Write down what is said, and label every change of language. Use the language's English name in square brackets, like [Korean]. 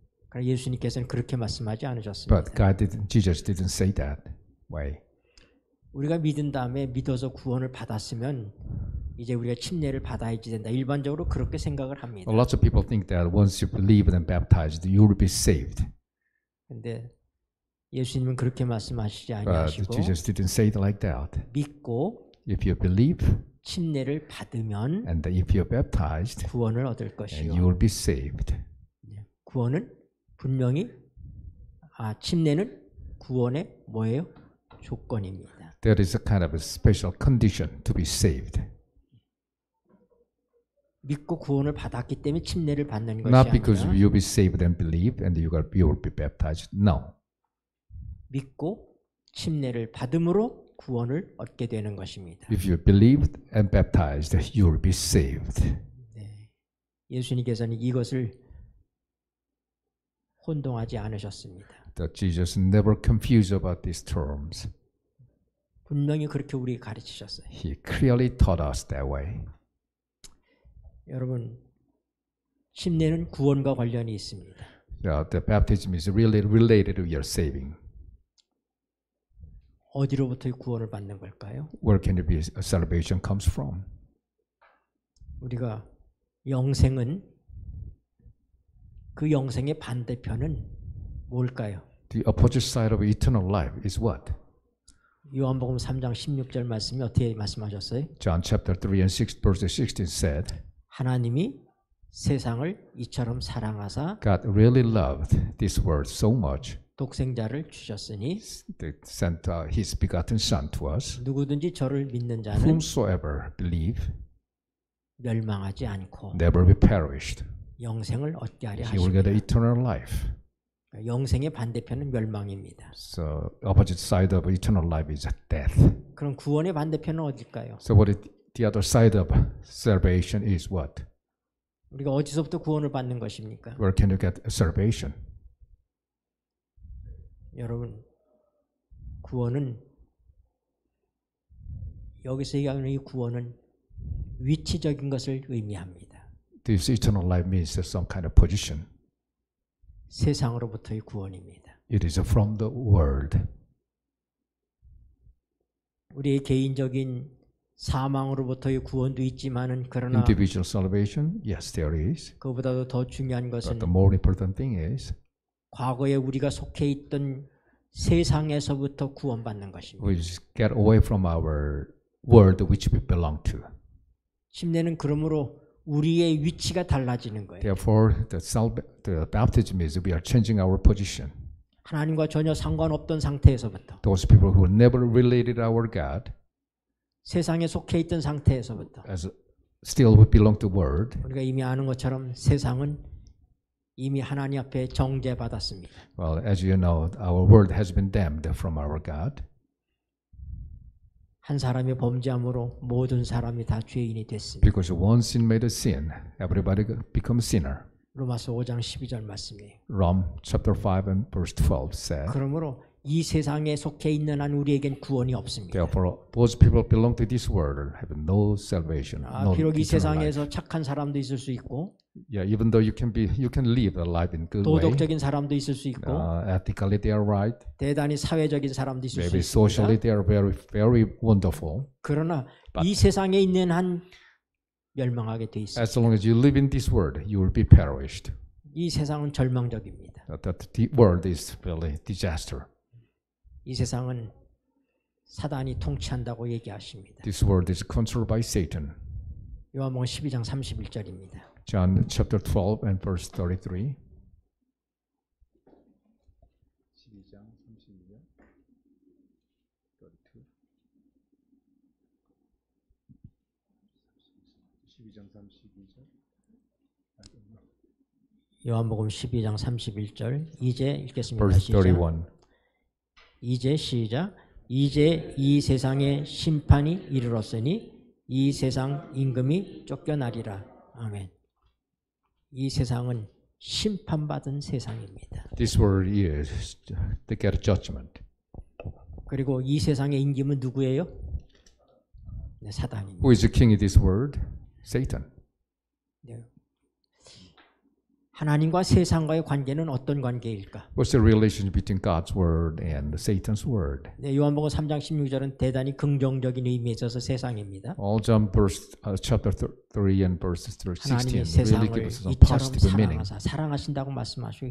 [Korean] 그러나 예수님께서는 그렇게 말씀하지 않으셨습니다. [English] But Jesus didn't say that way. [Korean] 우리가 믿은 다음에 믿어서 구원을 받았으면 이제 우리가 침례를 받아야지 된다. 일반적으로 그렇게 생각을 합니다. [English] Lots of people think that once you believe and baptized, you will be saved. [Korean] 근데 예수님은 그렇게 말씀하시지 [English] But [Korean] 아니하시고 [English] Jesus didn't say it like that. [Korean] 믿고 [English] If you believe [Korean] 침례를 받으면 [English] and if you're baptized, [Korean] 구원을 얻을 [English] and [Korean] 것이요. [English] you will be saved. [Korean] 구원은 분명히 침례는 구원의 뭐예요? 조건입니다. [English] There is a kind of a special condition to be saved. [Korean] 믿고 구원을 받았기 때문에 침례를 받는 것이 [English] Not because [Korean] 아니라 [English] you be saved and believe and you will be baptized. No. [Korean] 믿고 침례를 받음으로 구원을 얻게 되는 것입니다. [English] If you believed and baptized, you will be saved. [Korean] 예수님께서는 이것을 혼동하지 않으셨습니다. [English] That Jesus never confused about these terms. [Korean] 분명히 그렇게 우리에게 가르치셨어요. [English] He clearly taught us that way. [Korean] 여러분, 침례는 구원과 관련이 있습니다. [English] The baptism is really related to your saving. [Korean] 어디로부터 구원을 받는 걸까요? [English] Where can it be salvation comes from? [Korean] 우리가 영생은 그 영생의 반대편은 뭘까요? [English] The opposite side of eternal life is what? [Korean] 요한복음 3장 16절 말씀이 어떻게 말씀하셨어요? [English] John chapter 3 and 6 verse 16 said, [Korean] 하나님이 세상을 이처럼 사랑하사 [English] God really loved this world so much [Korean] 독생자를 주셨으니 [English] that sent His begotten Son to us. [Korean] 누구든지 저를 믿는 자는 [English] Whomsoever believe [Korean] 멸망하지 않고 [English] never be perished. [Korean] 영생을 얻게 하려 [English] He will get [Korean] 하십니다. [English] eternal life. [Korean] 영생의 반대편은 멸망입니다. [English] So opposite side of eternal life is death. [Korean] 그럼 구원의 반대편은 어딜까요? [English] So what is the other side of salvation is what? [Korean] 우리가 어디서부터 구원을 받는 것입니까? [English] Where can you get salvation? [Korean] 여러분, 구원은 여기서 얘기하는 이 구원은 위치적인 것을 의미합니다. [English] This eternal life means some kind of position. [Korean] 세상으로부터의 구원입니다. [English] It is from the world. [Korean] 우리의 개인적인 사망으로부터의 구원도 있지만은 그러나 [English] Individual salvation, yes, there is. [Korean] 그보다도 더 중요한 [English] But [Korean] 것은 [English] the more important thing is [Korean] 과거에 우리가 속해 있던 세상에서부터 구원받는 것입니다. [English] we get away from our world which we belong to. [Korean] 침례는 그러므로 우리의 위치가 달라지는 거예요. [English] Therefore, the baptism is we are changing our position. [Korean] 하나님과 전혀 상관없던 상태에서부터 [English] Those people who never related our God, [Korean] 세상에 속해 있던 상태에서부터 [English] as still would belong to world. [Korean] 우리가 이미 아는 것처럼 세상은 이미 하나님 앞에 정죄받았습니다. [English] Well, as you know, our world has been damned from our God. [Korean] 한 사람이 범죄함으로 모든 사람이 다 죄인이 됐습니다. [English] Because one sin made a sin, everybody becomes sinner. [Korean] 로마서 5장 12절 말씀이에요. [English] Rome chapter 5 and verse 12 said, [Korean] 그러므로 이 세상에 속해 있는 한 우리에겐 구원이 없습니다. [English] therefore, those people belong to this world have no salvation, no [Korean] 비록 이 [English] eternal life. [Korean] 세상에서 착한 사람도 있을 수 있고 [English] Yeah, even though you can live a life in good way, [Korean] 도덕적인 사람도 있을 수 있고 [English] ethically they are right, [Korean] 대단히 사회적인 사람도 있을 수 [English] maybe socially [Korean] 있습니다. [English] they are very, very wonderful. [Korean] 그러나 이 세상에 있는 한 멸망하게 돼 있습니다. [English] As long as you live in this world, you will be perished. [Korean] 이 세상은 절망적입니다. [English] That the world is really disaster. [Korean] 이 세상은 사단이 통치한다고 얘기하십니다. [English] This world is controlled by Satan. [Korean] 요한복음 12장 31절입니다. [English] John chapter 12 and verse 33. [Korean] 요한복음 12장 31절 이제 읽겠습니다. [English] Verse [Korean] 시작. [English] 31. [Korean] 이제 시작. 이제 이 세상에 심판이 이르렀으니 이 세상 임금이 쫓겨나리라. 아멘. 이 세상은 심판받은 세상입니다. [English] This world is to get a judgment. [Korean] 그리고 이 세상의 임금은 누구예요? 네, 사단입니다. [English] Who is the king of this world? Satan. [Korean] 네. 하나님과 세상과의 관계는 어떤 관계일까? [English] What's the relation between God's word and Satan's word? [Korean] 네, 요한복음 3장 16절은 대단히 긍정적인 의미에 있어서 세상입니다. [English] All John chapter 3 and verse 16 [Korean] 하나님이 [English] really [Korean] 세상을 [English] give us some [Korean] 이처럼 [English] positive meaning. [Korean] 사랑하사 사랑하신다고 말씀하시고